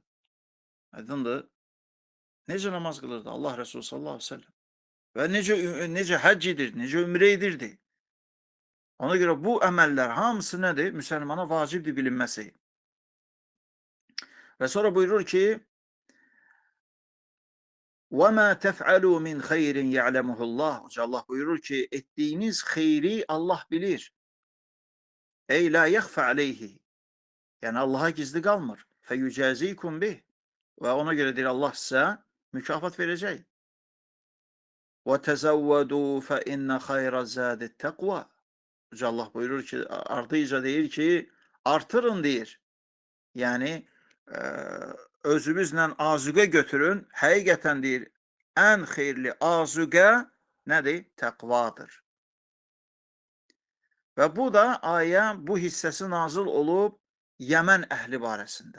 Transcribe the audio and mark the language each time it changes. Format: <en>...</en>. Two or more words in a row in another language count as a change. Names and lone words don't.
<az>Aydındır. Necə namaz qılırdı Allah Resulü</az> <ar>صلى الله عليه وسلم.</ar> <az>Və necə həcc edirdi, necə ümrə edirdi. Ona görə bu əməllər hamısı nədir? Müsəlmana vacibdir bilinməsi. Və sonra buyurur ki,</az> <ar>وَمَا تَفْعَلُوا مِنْ خَيْرٍ يَعْلَمُهُ اللّٰهُ.</ar> <az>Allah buyurur ki, etdiyiniz xeyri Allah bilir.</az> <ar>أي لا يخفى عليه.</ar> <az>Yəni, Allaha gizli qalmır.</az> <ar>فيجازيكم به.</ar> <az>Və ona görə deyir, Allah sizə mükafat verəcək.</az> <ar>وَتَزَوَّدُوا فَإِنَّ خَيْرَ الزَّادِ التَّقْوَى.</ar> <az>Allah buyurur ki, ardıyca deyir ki, artırın deyir. Yəni, özünüzlə azüqə götürün. Həqiqətən deyir, ən xeyirli azüqə nədir? Təqvadır. Və bu da ayə, bu hissəsi nazil olub Yəmən əhli barəsində.</az>